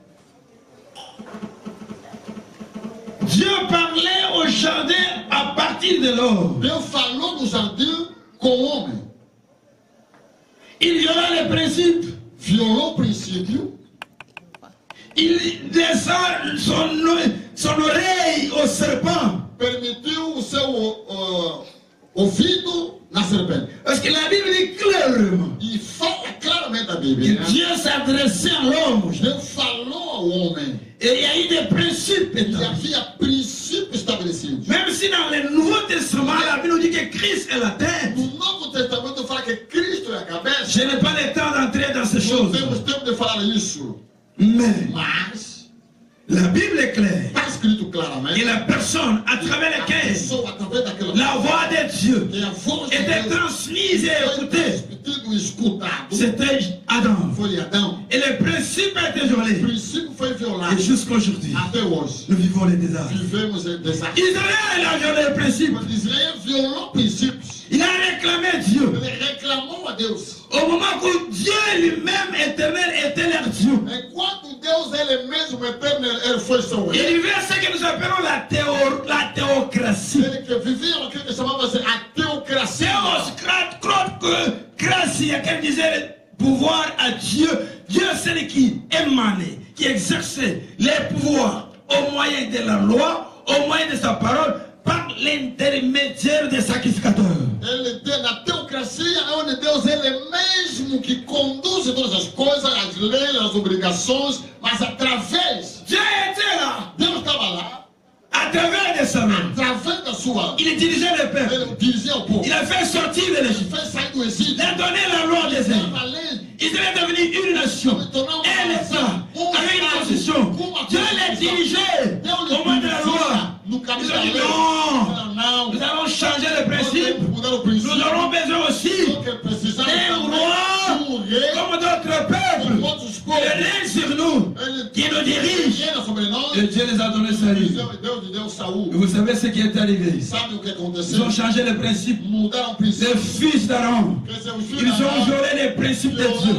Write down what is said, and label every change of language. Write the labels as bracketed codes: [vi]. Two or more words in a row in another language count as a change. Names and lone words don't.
[fr] Dieu parlait au jardin à partir de l'homme. [pt] Deus falou no jardim com o homem. [fr] Il viola les principes. [pt] Violou o princípio. [fr] Il descend son oreille au serpent. [pt] Permitiu o seu ouvido na serpente. [fr] Parce que la Bible dit clairement [pt] E fala claramente a [fr] que [pt] Bíblia. [fr] Dieu s'adressait à l'homme. [pt] Deus falou ao homem. [fr] Et il y a eu des principes [pt] E [fr] établis. [pt] havia princípios estabelecidos. [fr] Même si dans le Nouveau Testament, la Bible nous dit que Christ est la tête. [pt] No Novo Testamento fala que Cristo é a cabeça. [fr] Je n'ai pas le temps d'entrer dans ces [pt] Não [fr] choses. [pt] temos tempo de falar isso. [fr] Mais [pt] Mas [fr] la Bible est claire. [pt] está escrito [fr] Et [pt] claramente. [fr] la personne à travers [pt] A [fr] laquelle [pt] pessoa, através daquela [fr] la voix de Dieu [pt] que a voz de [fr] était [pt] Deus [fr] transmise et [pt] foi [fr] écoutée, [pt] transmitido e escutado, [fr] c'était Adam. [pt] foi Adão. [fr] Et le principe a été [pt] O [fr] violé. [pt] princípio foi violado. [fr] Et jusqu'aujourd'hui, [pt] Até hoje, [fr] nous vivons les désastres. [pt] vivemos em desastre. [fr] Israël a violé le principe. [pt] Quando Israel violou princípios, [fr] Il a réclamé Dieu. [pt] ele reclamou a Deus. [fr] Au moment où Dieu lui-même éternel était leur Dieu. [pt] Enquanto Deus, ele mesmo, eterno, ele foi seu [fr] Il [pt] rei. [fr] vivait ce que nous appelons la théocratie. [pt] Ele que vivia aquilo que chamava-se a teocracia. [fr] Théocratie, quel disait pouvoir à Dieu. Dieu, c'est lui qui émanait, qui exerçait les pouvoirs au moyen de la loi, au moyen de sa parole, par l'intermédiaire des sacrificateurs. [pt] Na teocracia é onde Deus, ele mesmo que conduz todas as coisas, as leis, as obrigações, mas através, [fr] Dieu était là, [pt] Deus estava lá, [fr] à travers de sa main. [pt] através da sua, [fr] Il dirigeait le peuple. [pt] ele dirigia o povo, [fr] Il a fait sortir de l'Égypte. [pt] fez sair do exílio, [fr] Il a donné la loi des hommes. [pt] dava a lei, [fr] Israël est devenu une nation, un État, avec une constitution. Dieu les dirigeait au moment de la loi. [pt] no [fr] Ils [pt] caminho [fr] ont [pt] da [fr] dit [pt] lei. [fr] non, [pt] Não, [fr] nous allons changer le principe. [pt] mudar o princípio. [fr] Nous aurons besoin aussi [pt] Que precisamos [fr] d'un [pt] também [fr] roi [pt] de rei, [fr] comme d'autres [pt] como [fr] peuples. [pt] outros [fr] Il [pt] povos. [fr] règne sur nous, [pt] Ele [fr] qui nous dirige [pt] reina sobre [fr] et Et Dieu les a donné Saül. Et vous savez ce qui est arrivé? Ils ont changé les principes. Les fils d'Aaron, ils ont violé les principes de Dieu.